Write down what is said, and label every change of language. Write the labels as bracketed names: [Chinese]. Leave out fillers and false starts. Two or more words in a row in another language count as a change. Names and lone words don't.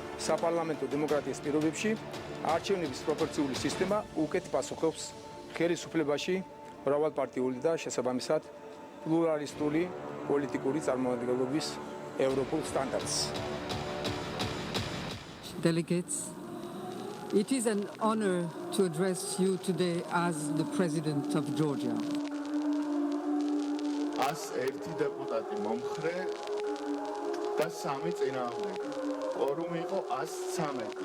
[Georgian] საპარლამენტო დემოკრატიის პირობებში არჩევნების პროპორციული სისტემა უკეთ პასუხობს ხელისუფლებაში მრავალპარტიული და შესაბამისად პლურალისტური პოლიტიკური წარმომადგენლობის ევროპულ სტანდარტს. [English] Delegates, it is an honor to address you today as the President of Georgia. [Georgian] As ერთი დეპუტატი მომხრე და 3 წინააღმდეგი. Quorum იყო 113.